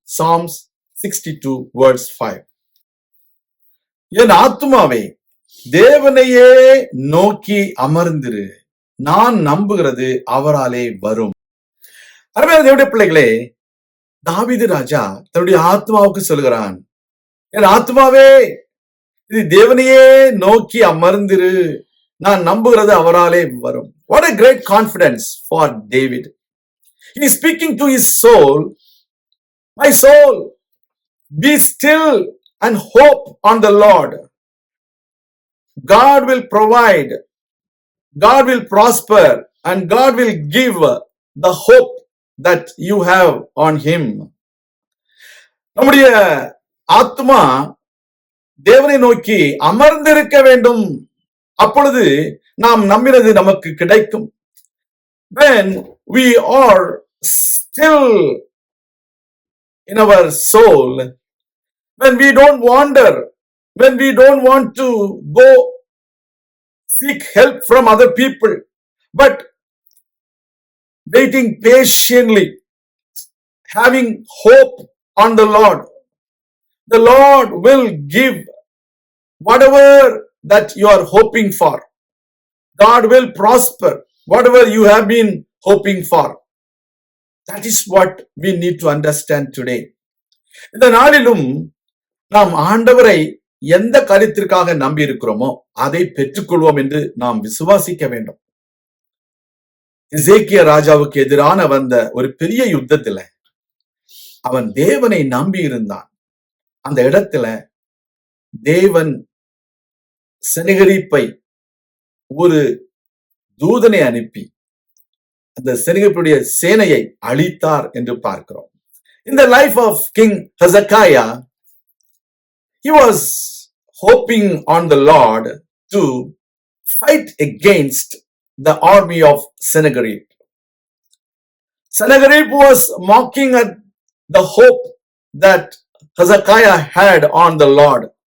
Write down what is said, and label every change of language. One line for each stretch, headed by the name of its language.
English: Psalms 62 verse 5.
Tamil: என் ஆத்துமாவே தேவனையே நோக்கி அமர்ந்திரு, நான் நம்புகிறது அவராலே வரும். அருமையான தேவனுடைய பிள்ளைகளே, தாவீது ராஜா தன்னுடைய ஆத்மாவுக்கு சொல்கிறான், என் ஆத்மாவே இது தேவனையே நோக்கி அமர்ந்திரு, நான் நம்புகிறது அவராலே வரும்.
English: What a great confidence for David. He is speaking to his soul, my soul, be still and hope on the Lord. God will provide, God will prosper, and God will give the hope that you have on him.
Tamil: நம்முடைய ஆத்மா தேவனை நோக்கி அமர்ந்திருக்க வேண்டும். அப்பொழுது நாம் நம்பினது நமக்கு கிடைக்கும்.
English: When we are still in our soul, when we don't wander, when we don't want to go seek help from other people, but waiting patiently, having hope on the Lord will give whatever that you are hoping for. God will prosper whatever you have been hoping for. That is what we need to understand today.
Tamil: இந்த நாளிலும் நாம் ஆண்டவரை எந்த காரியத்திற்காக நம்பி இருக்கிறோமோ அதை பெற்றுக்கொள்வோம் என்று நாம் விசுவாசிக்க வேண்டும். எசேக்கியா ராஜாவுக்கு எதிரான வந்த ஒரு பெரிய யுத்தத்துல அவன் தேவனை நம்பி இருந்தான். அந்த இடத்துல தேவன் செனகரிப்பை ஒரு தூதனை அனுப்பி அந்த செனகரிப்புடைய சேனையை அழித்தார் என்று பார்க்கிறோம்.
English: In the life of King Hezekiah, he was hoping on the Lord to fight against the army of Sennacherib. Sennacherib was mocking at the hope that Hezekiah had on the Lord.